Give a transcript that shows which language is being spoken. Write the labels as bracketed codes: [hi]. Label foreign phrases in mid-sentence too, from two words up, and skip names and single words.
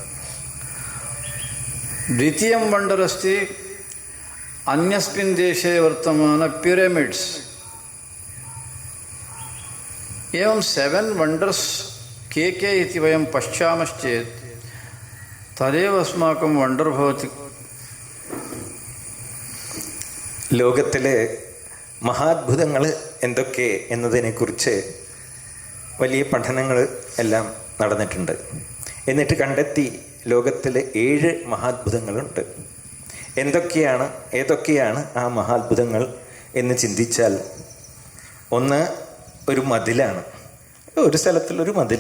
[sa] द्वितीयं वण्डर् अस्ति अन्यस्मिन् देशे वर्तमान पिरमिड्स्. एवं 7 वण्डर्स् के इति वयं पश्यामश्चेत् तदेव अस्माकं वण्डर् भवति. [ml] ലോകത്തിലെ മഹാത്ഭുതങ്ങൾ എന്തൊക്കെ എന്നതിനെക്കുറിച്ച് വലിയ പഠനങ്ങൾ എല്ലാം നടന്നിട്ടുണ്ട്. എന്നിട്ട് കണ്ടെത്തി ലോകത്തിലെ 7 മഹാത്ഭുതങ്ങളുണ്ട്. ഏതൊക്കെയാണ് ആ മഹാത്ഭുതങ്ങൾ എന്ന് ചിന്തിച്ചാൽ, ഒന്ന് ഒരു മതിലാണ്, ഒരു സ്ഥലത്തുള്ളൊരു മതിൽ.